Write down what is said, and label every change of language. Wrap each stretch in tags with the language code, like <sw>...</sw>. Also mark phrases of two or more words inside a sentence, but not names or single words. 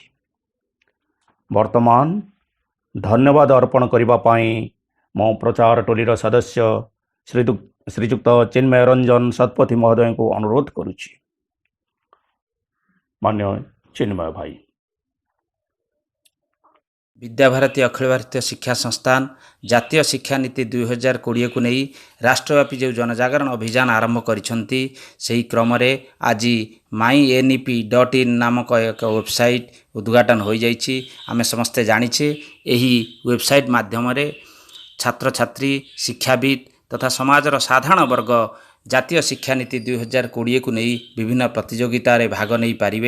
<or>ବର୍ତ୍ତମାନ ଧନ୍ୟବାଦ ଅର୍ପଣ କରିବା ପାଇଁ ମୁଁ ପ୍ରଚାର ଟୋଲିର ସଦସ୍ୟ ଶ୍ରୀଯୁକ୍ତ ଚିନ୍ମୟ ରଞ୍ଜନ ଶତପଥୀ ମହୋଦୟଙ୍କୁ ଅନୁରୋଧ କରୁଛି। ମାନ୍ୟ ଚିନ୍ମୟ ଭାଇ। ବିଦ୍ୟାଭାରତୀ ଅଖିଳ ଭାରତୀୟ ଶିକ୍ଷା ସଂସ୍ଥାନ ଜାତୀୟ ଶିକ୍ଷାନୀତି 2020 କୁ ନେଇ ରାଷ୍ଟ୍ରବ୍ୟାପୀ ଯୋ ଜନଜାଗରଣ ଅଭିଯାନ ଆରମ୍ଭ କରିଛନ୍ତି ସେହି କ୍ରମ ରେ ଆଜି mynep.in ନାମକ ଏକ ୱେବସାଇଟ ଉଦଘାଟନ ହୋଇ ଯାଇଛି। ଆମେ ସମସ୍ତେ ଜାଣିଛେ ଏହି ୱେବସାଇଟ ମାଧ୍ୟମ ରେ ଛାତ୍ର ଛାତ୍ରୀ ଶିକ୍ଷାବିତ ତଥା ସମାଜର ସାଧାରଣ ବର୍ଗ ଜାତୀୟ ଶିକ୍ଷାନୀତି 2020 କୁ ନେଇ ବିଭିନ୍ନ ପ୍ରତିଯୋଗିତା ରେ ଭାଗ ନେଇ ପାରିବେ।</or>